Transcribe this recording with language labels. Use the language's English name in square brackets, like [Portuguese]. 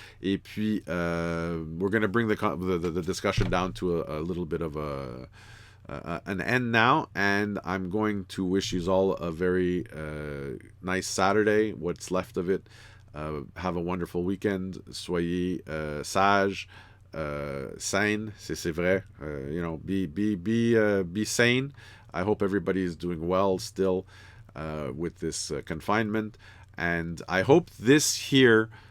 [French] Et puis, [English] we're going to bring the discussion down to a little bit of an end now, and I'm going to wish you all a very nice Saturday, what's left of it. Have a wonderful weekend. [French] Soyez sages, sane, c'est vrai. [English] Be sane. I hope everybody is doing well still with this confinement, and I hope this here.